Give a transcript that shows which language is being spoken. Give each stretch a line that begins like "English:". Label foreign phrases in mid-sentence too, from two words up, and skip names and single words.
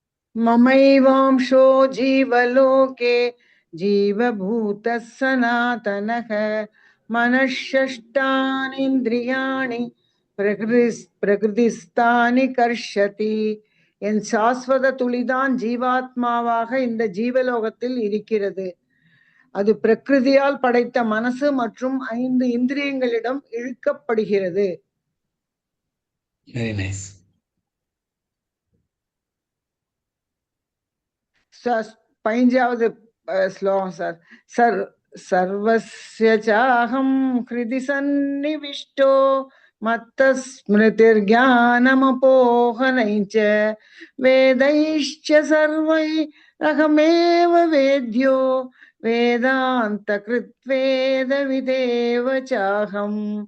Sanskrit: ममैवांशो जीवलोके जीवभूतः सनातनः मनःषष्ठानीन्द्रियाणि प्रकृतिस्थानि कर्षति.
Tamil: என் சாஸ்வத துளிதான் ஜீவாத்மாவாக இந்த ஜீவலோகத்தில் இருக்கிறது. அது பிரகிருதியால் படைத்த மனசு மற்றும் 5 இந்திரியங்களிடம் இழுக்கப்படுகிறது.
English: Very nice.
Tamil: பதினஞ்சாவது ஸ்லோகம் சார்.
Sanskrit: सर्वस्य चाहं हृदि सन्निविष्टो मत्तः स्मृतिर्ज्ञानमपोहनं च वेदैश्च सर्वैरहमेव वेद्यो वेदान्तकृद्वेदविदेव चाहम्.